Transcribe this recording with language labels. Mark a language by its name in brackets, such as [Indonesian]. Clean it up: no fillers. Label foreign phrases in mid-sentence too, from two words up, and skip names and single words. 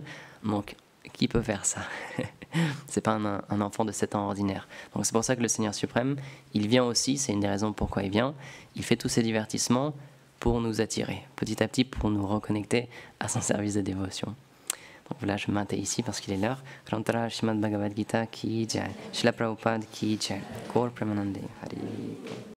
[French] Donc, qui peut faire ça? C'est pas un enfant de 7 ans ordinaire. Donc c'est pour ça que le Seigneur suprême, il vient aussi, c'est une des raisons pourquoi il vient, il fait tous ces divertissements pour nous attirer, petit à petit pour nous reconnecter à son service de dévotion. Donc voilà, je m'arrête ici parce qu'il est l'heure. [Hindi] ग्रन्तर श्रीमद् भगवद् गीता की जय, श्रील प्रभुपाद की जय, गौर प्रेमानन्दे हरि.